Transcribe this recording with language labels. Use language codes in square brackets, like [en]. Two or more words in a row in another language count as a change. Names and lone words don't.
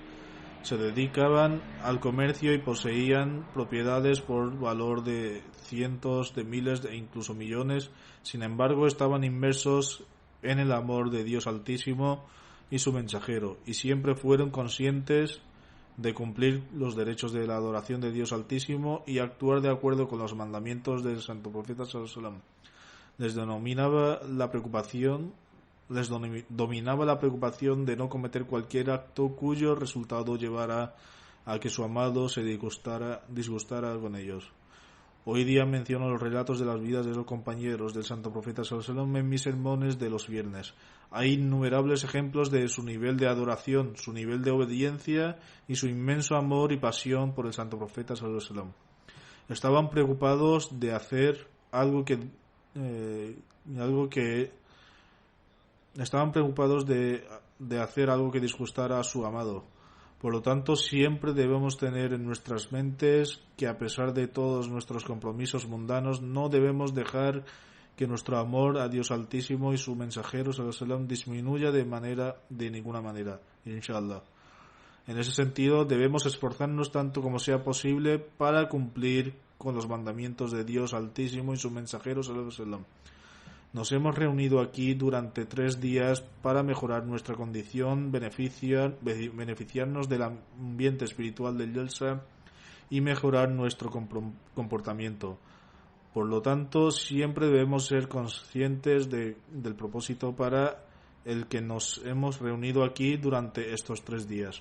[es] Se dedicaban al comercio y poseían propiedades por valor de cientos de miles de incluso millones. Sin embargo, estaban inmersos en el amor de Dios Altísimo y su mensajero, y siempre fueron conscientes de cumplir los derechos de la adoración de Dios Altísimo y actuar de acuerdo con los mandamientos del Santo Profeta [ar] صلى الله عليه وسلم. [es] Les dominaba la preocupación de no cometer cualquier acto cuyo resultado llevara a que su amado se disgustara con ellos. Hoy día menciono los relatos de las vidas de los compañeros del Santo Profeta [ar] صلى الله عليه وسلم [es] en mis sermones de los viernes. Hay innumerables ejemplos de su nivel de adoración, su nivel de obediencia y su inmenso amor y pasión por el Santo Profeta [ar] صلى الله عليه وسلم. [es] Estaban preocupados de hacer estaban preocupados de hacer algo que disgustara a su amado. Por lo tanto, siempre debemos tener en nuestras mentes que a pesar de todos nuestros compromisos mundanos, no debemos dejar que nuestro amor a Dios Altísimo y su mensajero [ar] صلى الله عليه وسلم [es] disminuya de ninguna manera, inshallah. En ese sentido, debemos esforzarnos tanto como sea posible para cumplir con los mandamientos de Dios Altísimo y su mensajero [ar] صلى الله عليه وسلم. [es] Nos hemos reunido aquí durante 3 días para mejorar nuestra condición, beneficiarnos del ambiente espiritual del Jalsa y mejorar nuestro comportamiento. Por lo tanto, siempre debemos ser conscientes del propósito para el que nos hemos reunido aquí durante estos 3 días.